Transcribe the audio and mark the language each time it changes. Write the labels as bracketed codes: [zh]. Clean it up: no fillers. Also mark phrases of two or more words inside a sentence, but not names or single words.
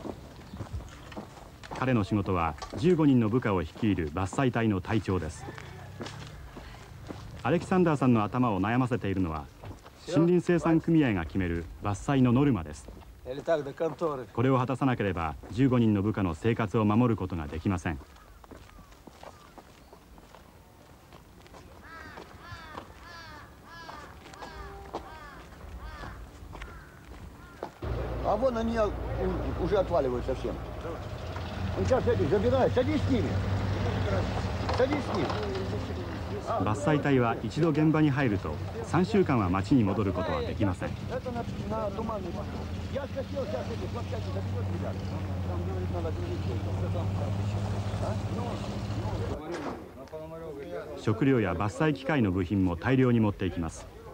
[ja] 彼の仕事は15人の部下を率いる伐採隊の隊長です。アレキサンダーさんの頭を悩ませているのは森林生産組合が決める伐採のノルマです。これを果たさなければ15人の部下の生活を守ることができません。 [ru] А вон они уже отваливают совсем. Он сейчас эти забирает. Садись с ними. Садись с ними. [ja] 伐採隊は一度現場に入ると3週間は町に戻ることはできません。食料や伐採機械の部品も大量に持っていきます。